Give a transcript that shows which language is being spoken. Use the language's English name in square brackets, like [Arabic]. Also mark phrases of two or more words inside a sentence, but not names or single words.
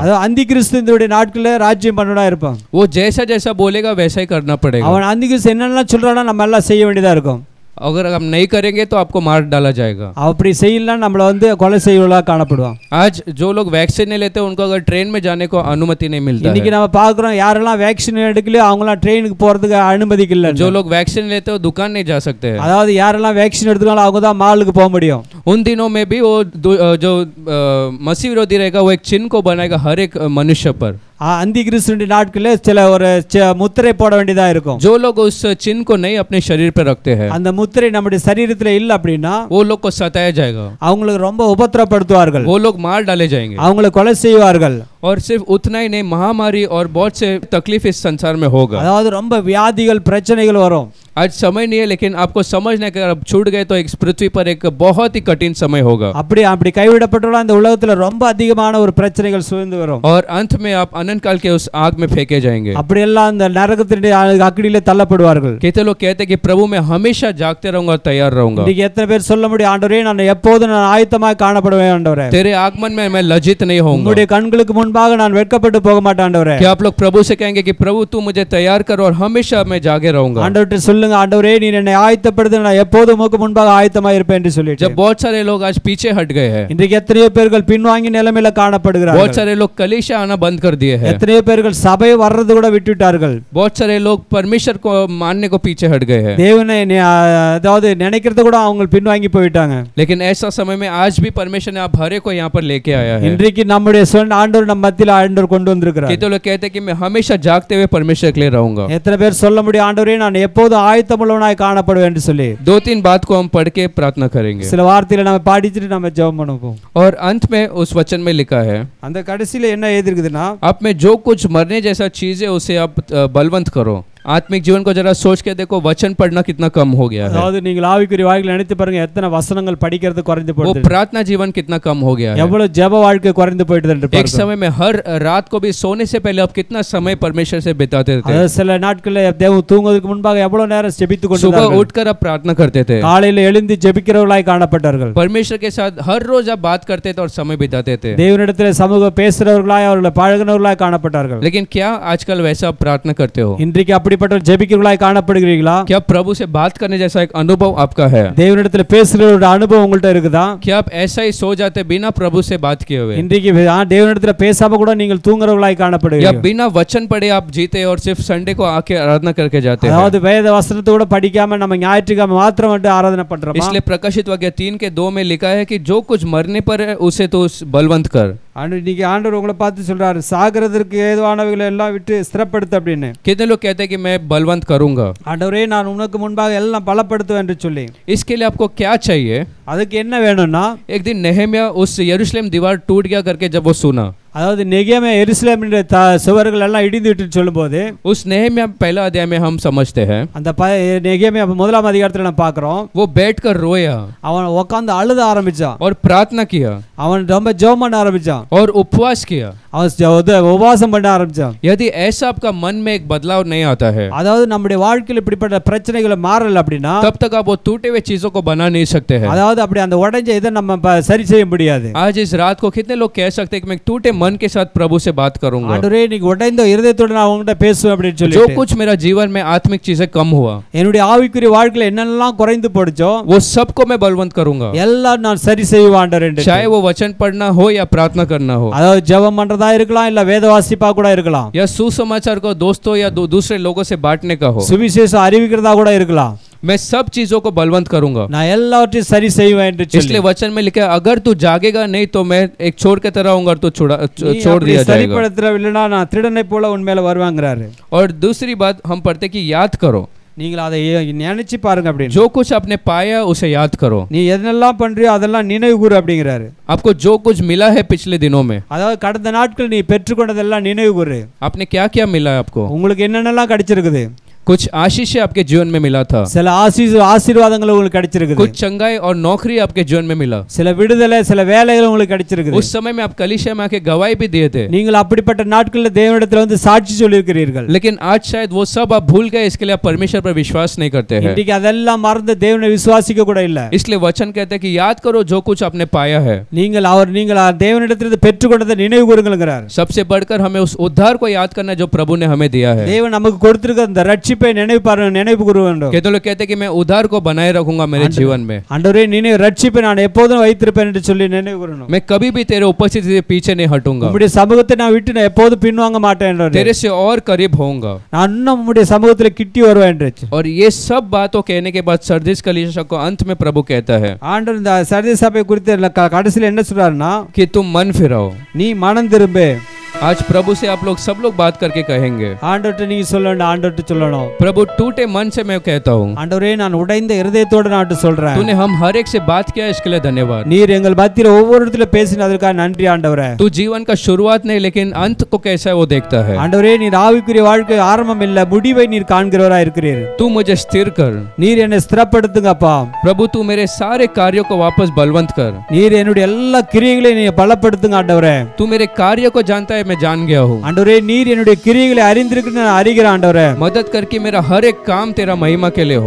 [Tamil] அதாவது அந்திகிறிஸ்துவினுடைய நாட்களே ராஜ்யம் பண்ணடா இருப்பான். [Hindi] वो जैसा जैसा बोलेगा वैसा ही करना पड़ेगा। [Tamil] அவன் அந்திகிறிஸ்து என்னெல்லாம் சொல்றானோ நம்ம எல்லாம் செய்ய வேண்டியதா இருக்கும். [Hindi] अगर हम नहीं करेंगे तो आपको मार डाला जाएगा। [Tamil] அப்படி செய்யலாம் நம்மள கொலை செய்யவளா காணப்படுவான். [Hindi] आज जो लोग वैक्सीन नहीं लेते उनको अगर ट्रेन में जाने को अनुमति नहीं मिलता है। [Tamil] இன்னைக்கு நம்ம பார்க்கிறோம் யாரெல்லாம் வேக்சின் எடுக்கலையோ அவங்கலாம் ட்ரெயினுக்கு போறதுக்கு அனுமதிக்கல. [Hindi] जो लोग वैक्सीन लेते हो दुकान नहीं जा सकते हैं। [Tamil] அதாவது யாரெல்லாம் வேக்சின் எடுத்துக்கலாம் அவங்க தான் மாலுக்கு போக முடியும். [Hindi] उन दिनों में भी वो जो मसीह विरोधी रहेगा वो एक चिन्ह को बनाएगा हर एक मनुष्य पर। [Tamil] அந்திகிறிஸ்துவின் நாட்களே சில ஒரு முத்திரை போட வேண்டியதா இருக்கும். [Hindi] जो लोग उस चिन्ह को नहीं अपने शरीर पर रखते हैं, [Tamil] அந்த முத்திரை நம்முடைய சரீரத்துல இல்ல அப்படின்னா [Hindi] वो लोग को सताया जाएगा, [Tamil] அவங்களுக்கு ரொம்ப உபத்திரப்படுத்துவார்கள், [Hindi] वो लोग मार डाले जाएंगे, [Tamil] அவங்களை கொலை செய்வார்கள். [Hindi] और सिर्फ उतना ही नहीं महामारी और बहुत से तकलीफ इस संसार में होगा। [Tamil] அதாவது ரொம்ப வியாதிகள் பிரச்சனைகள் வரும். [Hindi] आज समय नहीं है लेकिन आपको समझने के अब छूट गए तो एक पृथ्वी पर एक बहुत ही कठिन समय होगा। [Tamil] அப்படி கைவிடப்பட்டவங்கள இந்த உலகத்துல ரொம்ப அதிகமான ஒரு பிரச்சனைகள் சூழ்ந்து வரும். [Hindi] और अंत में आप अनंत काल के उस आग में फेंके जाएंगे। [Tamil] அப்படி எல்லாம் அந்த நரகத்தினுடைய அக்கினியிலே தள்ளப்படுவார்கள். [Hindi] कितने लोग कहते हैं कि प्रभु मैं हमेशा जागते रहूंगा और तैयार रहूंगा। [Tamil] இன்னைக்கு எத்தனை பேர் சொல்ல முடியும், ஆண்டவரே நான் எப்போதும் நான் ஆயத்தமாக காணப்படுவேன் ஆண்டவரே, [Hindi] तेरे आगमन में मैं लज्जित नहीं होऊंगा, [Tamil] உம்முடைய கண்களுக்கு முன்பாக நான் வெட்கப்பட்டு போக மாட்டேன் ஆண்டவரே. [Hindi] क्या आप लोग प्रभु से कहेंगे कि प्रभु तू मुझे तैयार कर और हमेशा मैं जागे रहूंगा? [Tamil] ஆண்டவரே சொல்லுங்க, ஆண்டவரே நீ என்னை ஆயத்தப்படுத்து, நான் எப்போதும் உமக்கு முன்பாக ஆயத்தமாக இருப்பேன் என்று சொல்லிட்டு. [Hindi] जब बहुत सारे लोग आज पीछे हट गए हैं, [Tamil] இன்றைக்கு எத்தனையோ பேர்கள் பின்வாங்கி நிலைமையில காணப்படுகிறார்கள். [Hindi] बहुत सारे लोग कलीसिया आना बंद कर दिए हैं, [Tamil] எத்தனையோ பேர்கள் சபை வர்றது கூட விட்டுட்டார்கள். [Hindi] बहुत सारे लोग परमेश्वर को मानने को पीछे हट गए हैं, [Tamil] தேவனை அதாவது நினைக்கிறது கூட அவங்க பின்வாங்கி போயிட்டாங்க. [Hindi] लेकिन ऐसा समय में आज भी परमेश्वर ने आप हरे को यहाँ पर लेके आया है। [Tamil] இன்றைக்கு நம்முடைய சொந்த ஆண்டவர் நம்ம மத்தியில ஆண்டவர் கொண்டு வந்திருக்கிறார். [Hindi] कितने लोग कहते हैं कि मैं हमेशा जागते हुए परमेश्वर के लिए रहूंगा? [Tamil] எத்தனை பேர் சொல்ல முடியும், ஆண்டவரே நான் எப்போதும் ஆயத்தமுள்ளவனாய் காணப்படுவேன் என்று சொல்லி. [Hindi] 2-3 बात को हम पढ़ के प्रार्थना करेंगे। [Tamil] சில வார்த்தைகளை நம்ம பாடிச்சிட்டு நம்ம ஜெபம் பண்ணுவோம். [Hindi] और अंत में उस वचन में लिखा है, [Tamil] அந்த கடைசியில என்ன எழுதிருக்குதுன்னா, [Hindi] आप में जो कुछ मरने जैसा चीज है उसे आप बलवंत करो। आत्मिक जीवन को जरा सोच के देखो, वचन पढ़ना कितना कम हो गया है। [Tamil] அதாவது நீங்கள் ஆவிக்குரிய வாழ்க்கையில நினைத்து பாருங்க, எத்தனை வசனங்கள் படிக்கிறது குறைந்து [Hindi] वो [Tamil] போயிடுது. [Hindi] प्रार्थना जीवन कितना कम हो गया है। [Tamil] எவ்வளவு ஜெப வாழ்க்கை குறைந்து போயிடுது என்று [Hindi] एक [Tamil] பார்க்கிறோம். [Hindi] समय में हर रात को भी सोने से पहले आप कितना समय परमेश्वर से बिताते थे। [Tamil] அதாவது சில நாட்கள்ல தேவன் தூங்குவதற்கு முன்பாக எவ்வளவு நேரம் ஜெபித்துக் [Hindi] सुबह [Tamil] கொண்டிருந்தார்கள். [Hindi] उठकर आप प्रार्थना करते थे, [Tamil] காலையில எழுந்து ஜெபிக்கிறவர்களாய் காணப்பட்டார்கள். [Hindi] परमेश्वर के साथ हर रोज आप बात करते थे और समय बिताते थे। [Tamil] தேவனிடத்தில் சமூக பேசுறவர்களாய் அவர்களை பழகுனவர்களாய் காணப்பட்டார்கள். [Hindi] लेकिन क्या आजकल वैसा आप प्रार्थना करते हो? [Tamil] இன்றைக்கு அப்படி அப்படிப்பட்ட ஜெபிக்கிறவர்களாய் காணப்படுகிறீர்களா? [Hindi] क्या प्रभु से बात करने जैसा एक अनुभव आपका है? [Tamil] தேவனிடத்துல பேசுகிற ஒரு அனுபவம் உங்கள்ட்ட இருக்குதா? [Hindi] क्या आप ऐसा ही सो जाते बिना प्रभु से बात किए हुए, [Tamil] இன்றைக்கு தேவனிடத்துல பேசாம கூட நீங்கள் தூங்குறவர்களாய் [Hindi] या [Tamil] காணப்படுகிறீர்கள்? [Hindi] बिना वचन पढ़े आप जीते और सिर्फ संडे को आके आराधना करके जाते हैं? [Tamil] அதாவது வேத வசனத்தை கூட படிக்காம நம்ம ஞாயிற்றுக்கிழமை மாத்திரம் வந்து ஆராதனை பண்றோமா? [Hindi] इसलिए प्रकाशित वाक्य 3:2 में लिखा है कि जो कुछ मरने पर है उसे तो बलवंत कर। [Tamil] இன்னைக்கு ஆண்டவர் உங்களை பார்த்து சொல்றாரு, சாகிறதற்கு ஏதுவானவைகளை எல்லாம் விட்டு ஸ்திரப்படுத்து அப்படின்னு. [Hindi] कितने लोग कहते हैं कि मैं बलवंत करूंगा? [Tamil] ஆண்டவரே நான் உனக்கு முன்பாக எல்லாம் பலப்படுத்துவேன் என்று சொல்லி. [Hindi] इसके लिए आपको क्या चाहिए? [Tamil] அதுக்கு என்ன வேணும்னா, [Hindi] एक दिन नेहमिया उस यरूशलेम दीवार टूट गया करके जब वो सुना, [Tamil] அதாவது நெகேமியா எருசலேமின் சுவர்கள் எல்லாம் இடிந்து விட்டு சொல்லும்போது, [Hindi] उस नेहमिया पहला अध्याय में हम समझते हैं [Tamil] அந்த நெகேமியா முதலாம் அதிகாரத்துல நம்ம பார்க்கிறோம், [Hindi] वो बैठकर रोया [Tamil] அவன் உட்கார்ந்து அழுத ஆரம்பிச்சான், [Hindi] और प्रार्थना किया [Tamil] அவன் ரொம்ப ஜெபம் பண்ண ஆரம்பிச்சான், [Hindi] और उपवास किया। [Tamil] அவன் உபவாசம் பண்ண ஆரம்பிச்சான்। [Hindi] यदि ऐसा आपका मन में एक बदलाव नहीं आता है, [Tamil] அதாவது நம்முடைய வாழ்க்கையில் இப்படிப்பட்ட பிரச்சனைகளை மாறல அப்படின்னா, [Hindi] तब तक आप वो टूटे हुए चीजों को बना नहीं सकते हैं। [Tamil] அதாவது அப்படி அந்த உடைஞ்ச இதை நம்ம சரி செய்ய முடியாது। [Hindi] आज इस रात को कितने लोग कह सकते हैं कि मैं टूटे मन के साथ प्रभु से बात करूंगा? [Tamil] ஆண்டவரே நீங்க உடைந்த இருதயத்தோட நான் உங்ககிட்ட பேசுவேன் அப்படின்னு சொல்லி, [Hindi] जो कुछ मेरा जीवन में आत्मिक चीजें कम हुआ, [Tamil] என்னுடைய ஆவிக்குரிய வாழ்க்கையில என்னெல்லாம் குறைந்து போடுச்சோ [Hindi] वो सबको मैं बलवंत करूंगा, [Tamil] எல்லாம் நான் சரி செய்வேன் ஆண்டவரே என்று। [Hindi] चाहे वो वचन पढ़ना हो या प्रार्थना करना हो, [Tamil] அதாவது ஜெபம் பண்றதா இருக்கலாம், இல்ல வேத வாசிப்பா கூட இருக்கலாம், [Hindi] या सुसमाचार को दोस्तों या दूसरे लोगों से बांटने का हो, [Tamil] சுவிசேஷம் அறிவிக்கிறதா கூட இருக்கலாம், [Hindi] मैं सब चीजों को बलवंत करूंगा। [Tamil] நான் எல்லாவற்றையும் சரி செய்வேன் என்று சொல்லி। [Hindi] इसलिए वचन में लिखा है, अगर तू जागेगा नहीं तो मैं एक चोर की तरह होऊंगा और तू छोड़ दिया जाएगा। [Tamil] சரிப்படுத்தவில்லைனா நான் திருடனை போல உன் மேல வருவாங்கறாரு। [Hindi] और दूसरी बात हम पढ़ते कि याद करो, [Tamil] நீங்கள் அதை நினைச்சு பாருங்க அப்படின்னு। [Hindi] जो कुछ आपने पाया उसे याद करो, [Tamil] நீ என்னெல்லாம் பண்றியோ அதெல்லாம் நினைவு கூறு அப்படிங்கறாரு। [Hindi] आपको जो कुछ मिला है पिछले दिनों में, [Tamil] அதாவது கடந்த நாட்கள் நீ பெற்றுக்கொண்டதெல்லாம் நினைவு கூறு। [Hindi] आपने क्या क्या मिला है आपको? [Tamil] உங்களுக்கு என்னென்னலாம் கிடைச்சிருக்குது? [Hindi] कुछ आशीष आपके जीवन में मिला था, [Tamil] சில ஆசீர்வாதங்கள் உங்களுக்கு கிடைச்சிருக்குது, [Hindi] कुछ चंगाई और नौकरी आपके जीवन में मिला, [Tamil] சில விடுதலை சில வேலைகள் உங்களுக்கு கிடைச்சிருக்குது। [Hindi] उस समय में आप कलीसिया में आके गवाही भी दिए थे, [Tamil] நீங்கள் அப்படிப்பட்ட நாட்களில் தேவனிடத்தில் வந்து சாட்சி சொல்லியிருக்கிறீர்கள்। [Hindi] लेकिन आज शायद वो सब आप भूल गए, इसके लिए आप परमेश्वर पर विश्वास नहीं करते हैं। [Tamil] இன்னைக்கு அதெல்லாம் மறந்து தேவனை விசுவாசிக்க கூட இல்ல। [Hindi] इसलिए वचन कहते हैं कि याद करो जो कुछ आपने पाया है। [Tamil] நீங்கள் தேவனிடத்திலிருந்து பெற்றுக்கொண்டதை நினைவு கூறுங்கள்ங்கறார்। [Hindi] सबसे बढ़कर हमें उस उद्धार को याद करना जो प्रभु ने हमें दिया है। [Tamil] தேவன் நமக்கு கொடுத்திருக்கிற அந்த ரட்சிப்பை நினைவு கூற வேண்டும்। [Hindi] कहते लोग कहते हैं कि मैं उद्धार को बनाए रखूंगा मेरे जीवन में, [Tamil] ஆண்டவரே நினைவு ரட்சிப்பை நான் எப்போதும் வைத்திருப்பேன் என்று சொல்லி நினைவு கூறணும்। [Hindi] मैं कभी भी तेरे उपस्थिति से पीछे नहीं हटूंगा, [Tamil] உம்முடைய சமூகத்தை நான் விட்டு நான் எப்போதும் பின்வாங்க மாட்டேன் என்றார்। [Hindi] तेरे से और करीब होऊंगा, [Tamil] நான் இன்னும் உம்முடைய சமூகத்தில் கிட்டி வருவேன் என்றார்। [Hindi] और ये सब बातों कहने के बाद सरदीस कलीसिया को अंत में प्रभु कहता है [Tamil] ஆண்டவர் இந்த சர்தீஸ் சபை குறித்து கடைசியில் என்ன சொல்றாருன்னா, [Hindi] कि तुम मन फिराओ। [Tamil] நீ மனம் திரும்பு। [Hindi] आज प्रभु से आप लोग सब लोग बात करके कहेंगे, [Tamil] ஆண்டவர்ட்ட நீங்க சொல்லணும், ஆண்டவர்ட்ட சொல்லணும், [Hindi] प्रभु टूटे मन से मैं कहता हूँ, [Tamil] ஆண்டவரே நான் உடைந்த இருதயத்தோட நான் சொல்றேன், [Hindi] तूने हम हर एक से बात किया, इसके लिए धन्यवाद। [Tamil] நீர் எங்கள் மத்தியில ஒவ்வொரு இடத்துல பேசினதற்காக நன்றி ஆண்டவரே। [Hindi] तू जीवन का शुरुआत नहीं लेकिन अंत को कैसा है वो देखता है। [Tamil] ஆண்டவரே நீர் ஆவிக்குரிய வாழ்க்கை ஆரம்பம் இல்ல முடிவை நீர் காண்கிறவராய் இருக்கிறீர்। [Hindi] तू मुझे स्थिर कर [Tamil] நீர் என்னை ஸ்திரப்படுத்துங்கப்பா। [Hindi] प्रभु, तू मेरे सारे कार्यों को वापस बलवंत कर। [Tamil] நீர் என்னுடைய எல்லா கிரியைகளையும் நீர் பலப்படுத்துங்க ஆண்டவரே। [Hindi] तू मेरे कार्य को जानता है, मैं जान गया हूँ। [Tamil] ஆண்டவரே நீர் என்னுடைய கிரியைகளை அறிந்திருக்கிறேன்னு நான் அறிகிறேன் ஆண்டவரே। [Hindi] मदद करके मेरा हर एक काम तेरा महिमा के लिए हो।